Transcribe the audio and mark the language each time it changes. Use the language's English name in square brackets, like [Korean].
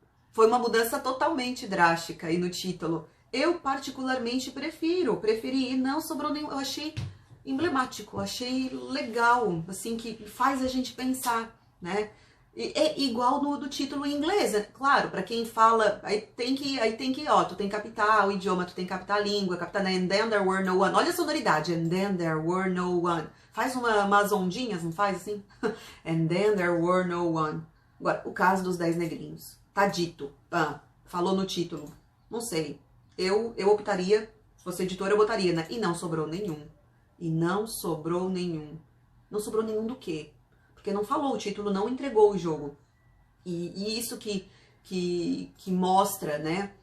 [Portuguese] Foi uma mudança totalmente drástica aí no título. Eu particularmente preferi E Não Sobrou Nenhum. Eu achei emblemático, achei legal, assim, que faz a gente pensar, né? É igual no do título em inglês, claro, para quem fala, aí tem que, tu tem que captar o idioma, tu tem que captar a língua, captar, né? [English] And then there were no one. [Portuguese] Olha a sonoridade, [English] and then there were no one. [Portuguese] Faz umas ondinhas, não faz assim? [English] And then there were no one. [Portuguese] Agora, o caso dos 10 negrinhos. Tá dito. Falou no título. Não sei. Eu optaria, se fosse editora, eu botaria, né? E não sobrou nenhum. E não sobrou nenhum. Não sobrou nenhum do quê? Porque não falou, o título não entregou o jogo. E isso que mostra, né?